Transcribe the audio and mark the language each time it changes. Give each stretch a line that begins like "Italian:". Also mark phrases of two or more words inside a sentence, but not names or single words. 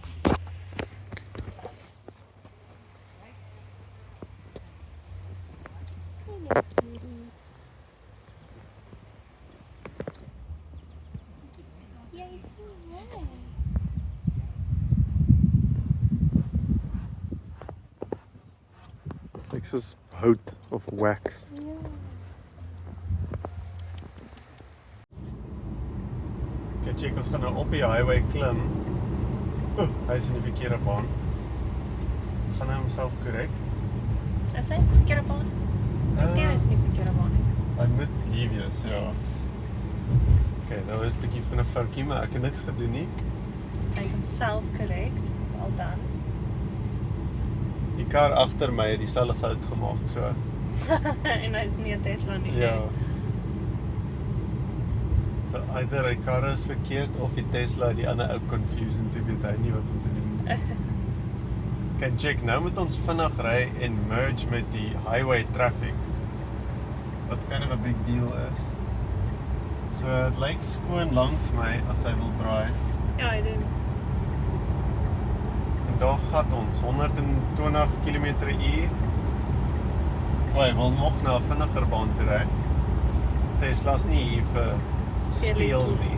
English: Hello, cutie. Yay, so red.
Afrikaans: Like soos hout of wax.
English: Yeah.
Afrikaans: Okay, check, ons gaan nou op die highway klim. Hy is in die verkeerde baan. Gaan hy homself korrek? Is hy verkeerde baan? Nee, is nie verkeerde baan nie. Hy moet hier wees, ja. Okay, nou is 'n bietjie van 'n foutjie, maar ek het niks gedoen nie. Hy het homself correct,
English: well done.
Afrikaans: Die kar agter my het dieselfde fout gemaak, so. En hy is nie 'n Tesla nie. Ja. So either hy kar is verkeerd of die Tesla die ander ou confused en toe weet hy nie wat om te doen. Okay, check, nou moet ons vinnig ry en merge met die
English: highway traffic.
Afrikaans: Wat
English: kind of a big deal
Afrikaans: is. So het lyk skoon langs my as hy wil draai. Ja, hy doen. En daar gat ons 120 km/h. Hy wil nog na 'n vinniger baan toe ry. Tesla's nie hier vir speel nie.